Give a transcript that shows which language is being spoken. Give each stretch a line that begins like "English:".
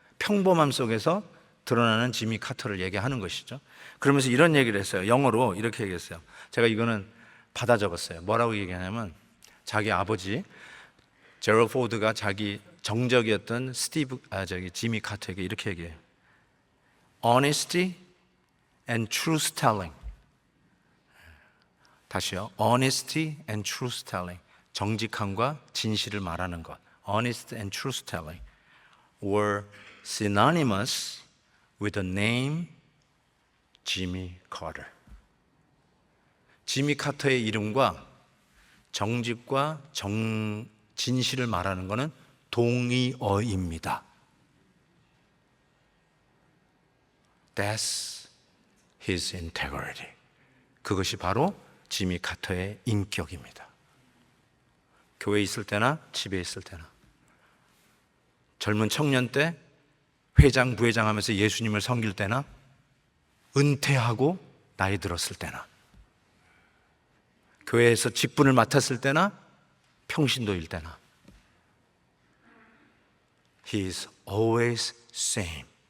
Korean: 평범함 속에서 드러나는 지미 카터를 얘기하는 것이죠. 그러면서 이런 얘기를 했어요. 영어로 이렇게 얘기했어요. 제가 이거는 받아 적었어요. 뭐라고 얘기하냐면, 자기 아버지 제럴 포드가 자기 정적이었던 지미 카터에게 이렇게 얘기해요.
English: Honesty and truth telling.
Korean: 다시요.
English: Honesty and truth telling.
Korean: 정직함과 진실을 말하는 것.
English: Honesty and truth telling were synonymous with the name Jimmy Carter.
Korean: 지미 카터의 이름과 정직과 진실을 말하는 것은 동의어입니다.
English: That's his integrity.
Korean: 그것이 바로 지미 카터의 인격입니다. 교회에 있을 때나 집에 있을 때나, 젊은 청년 때 회장 부회장 하면서 예수님을 섬길 때나, 은퇴하고 나이 들었을 때나, 교회에서 직분을 맡았을 때나 평신도일 때나,
English: He is always same.